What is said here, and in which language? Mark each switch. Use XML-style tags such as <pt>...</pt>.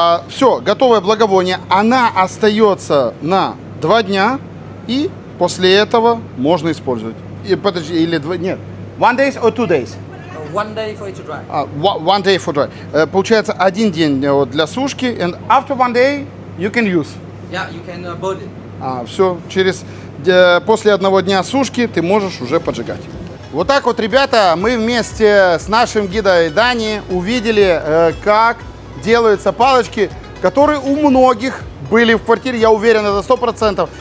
<ru>Все, готовое благовоние. Она остается на 2 дня. И после этого можно использовать. Подожди, или 2... Нет.</ru> <en>1 day or 2 days? 1 day for it to dry. 1 day for dry.</en> <ru>Получается 1 день для сушки.</ru> <en>And after 1 day you can use. Yeah, you can burn it.</en> <ru>Все, после 1 дня сушки ты можешь уже поджигать. Вот так вот, ребята, мы вместе с нашим гидом Дани увидели, как делаются палочки, которые у многих были в квартире, я уверен, это 100%.</ru>